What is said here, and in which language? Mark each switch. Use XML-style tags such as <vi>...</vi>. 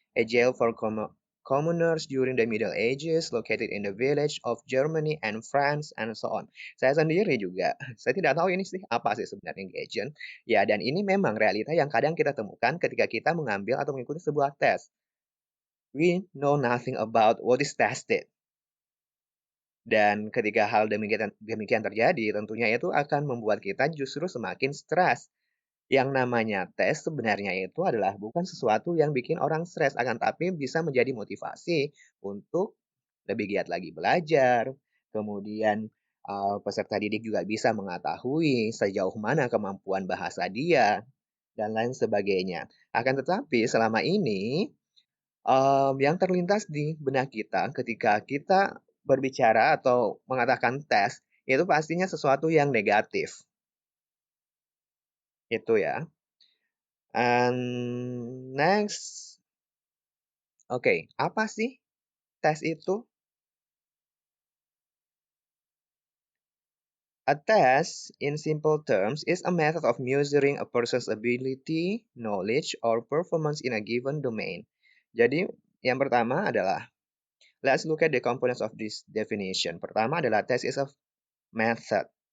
<en>A jail for commoners during the Middle Ages, located in the village of Germany and France, and so on.</en> <id>Saya sendiri juga, saya tidak tahu ini sih apa sih sebenarnya Gajen. Ya, dan ini memang realita yang kadang kita temukan ketika kita mengambil atau mengikuti sebuah tes.</id> <en>We know nothing about what is tested.</en> <id>Dan ketika hal demikian terjadi, tentunya itu akan membuat kita justru semakin stres. Yang namanya tes sebenarnya itu adalah bukan sesuatu yang bikin orang stres, akan tapi bisa menjadi motivasi untuk lebih giat lagi belajar. Kemudian peserta didik juga bisa mengetahui sejauh mana kemampuan bahasa dia dan lain sebagainya. Akan tetapi selama ini yang terlintas di benak kita ketika kita berbicara atau mengatakan tes itu pastinya sesuatu yang negatif. Itu ya.</id> <en>And next,</en> <id>oke, apa sih tes itu?</id> <en>A test, in simple terms, is a method of measuring a person's ability, knowledge, or performance in a given domain.</en> <id>Jadi, yang pertama adalah,</id> <en>let's look at the components of this definition.</en> <id>Pertama adalah</id> <en>test is a method.</en>